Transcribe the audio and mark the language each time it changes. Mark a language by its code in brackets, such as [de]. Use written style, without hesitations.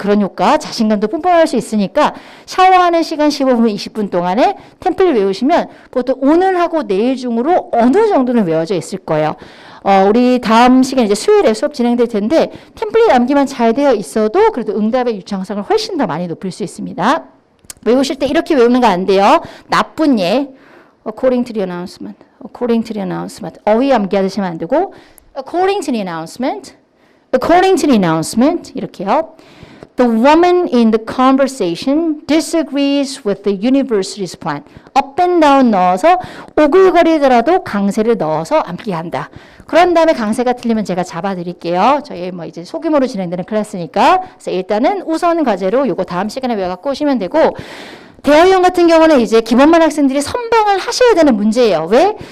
[ko] 그런 효과, 자신감도 뿜뿜할 수 있으니까 샤워하는 시간 15분, 20분 동안에 템플릿 외우시면 보통 오늘 하고 내일 중으로 어느 정도는 외워져 있을 거예요. 우리 다음 시간 이제 수요일에 수업 진행될 텐데 템플릿 암기만 잘 되어 있어도 그래도 응답의 유창성을 훨씬 더 많이 높일 수 있습니다. 외우실 때 이렇게 외우는 거 안 돼요. 나쁜 예. [en] According to the announcement. According to the announcement. [ko] 어휘 암기하시면 안 되고 [en] According to the announcement. According to the announcement. [ko] 이렇게요. [en] The woman in the conversation disagrees with the university's plan. Up and down [ko] 넣어서 오글거리더라도 강세를 넣어서 암기한다. 그런 다음에 강세가 틀리면 제가 잡아드릴게요. 저희 뭐 이제 소규모로 진행되는 클래스니까. 그래서 일단은 우선 과제로 요거 다음 시간에 외워갖고 오시면 되고 대화형 같은 경우는 이제 기본만 학생들이 선방을 하셔야 되는 문제예요. 왜?